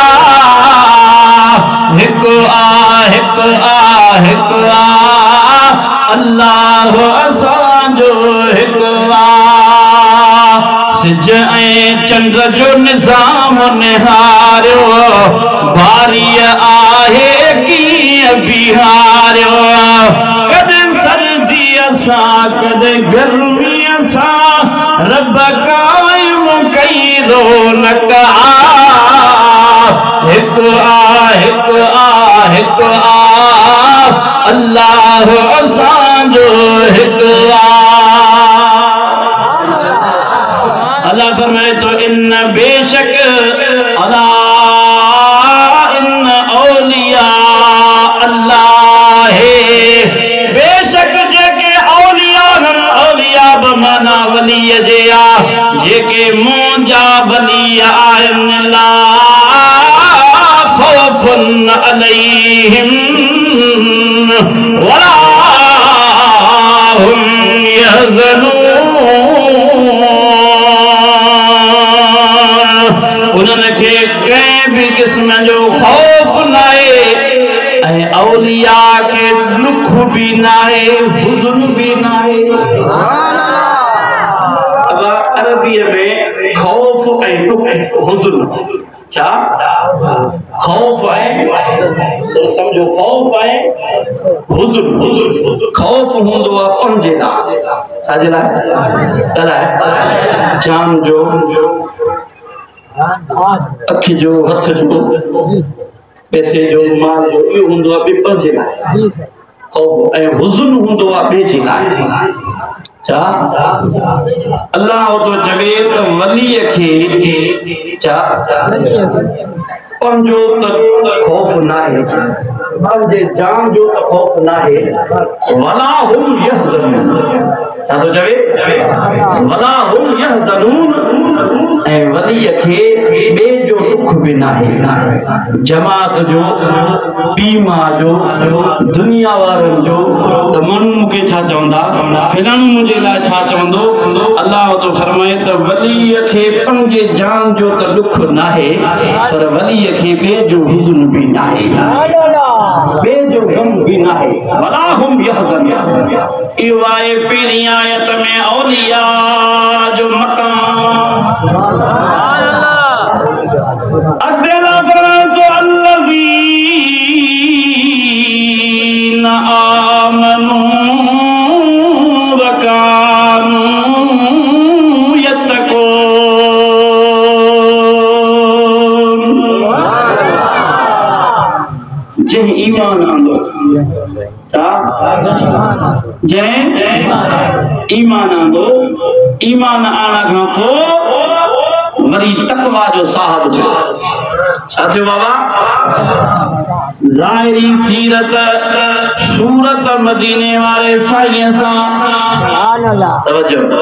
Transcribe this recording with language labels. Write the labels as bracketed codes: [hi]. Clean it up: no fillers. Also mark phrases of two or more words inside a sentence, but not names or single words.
[sd] हिकु आ अल्लाह असां जो हिकु आ सिज ऐं चंड जो निज़ाम निहारियो भारी आहे कीअं बिहारियो कदे सर्दी सां कदे गर्मी सां रब कायम कई रौनक आ हिकु आ अल्लाह असां जो हिकु आ अल्लाह फरमाए तो [ar] إن بيشك ألا إن أولياء الله [sd] बेशक जेके औलिया औलिया बमाना वली जे आ जेके मुंजा वली आहिनि ला [ar] خوف عليهم ولا هم يحزنون [sd] उन्हनि खे कंहिं भी किस्म जो खौफ नाहे ऐं औलिया के दुख भी नाहे हुज़न भी नाहे अरबी में खौफ ऐं हुज़न [ur] کیا خوف ہے تو سمجھو خوف ہے [sd] हुज़न खौफ हुंदो आहे पंजे लाइ छाजे लाइ जान जो अखि जो हथ जो पैसे जो माल जो इहो हुंदो आहे ॿिए पंजे लाइ खौफ ऐं हुज़न हुंदो आहे ॿिए जे लाइ चा अल्लाह तो चवे त वली खे चा पंजो त खौफ नाहे पंहिंजे जान जो त खौफ नाहे [ar] ولا هم يحزنون [sd] छा थो चवे [ar] ولا هم يحزنون [sd] ऐं वलीअ खे ॿिए जो दुख बि नाहे जमात जो बीमा जो दुनिया वारनि जो त माण्हू मूंखे छा चवंदा फिलाणो मुंहिंजे लाइ छा चवंदो अलाह तो फरमाए त वलीअ खे पंहिंजे जान जो त दुख नाहे पर वलीअ खे ॿिए जो हुज़्न बि नाहे ॿिए जो गम बि नाहे [ar] ولا هم يحزنون [sd] इहो आहे पहिरीं आयत में औलिया जो मकाम अॻिते फरमाए तो [ar] الذين آمنوا وكانوا يتقون [sd] जंहिं ईमान आंदो जंहिं ईमान आंदो ईमान आणण खां पोइ वरी तकवा जो साहब थियो साथियो बाबा ज़ाहिरी सीरत सूरत मदीने वाले साईं सां तवज्जो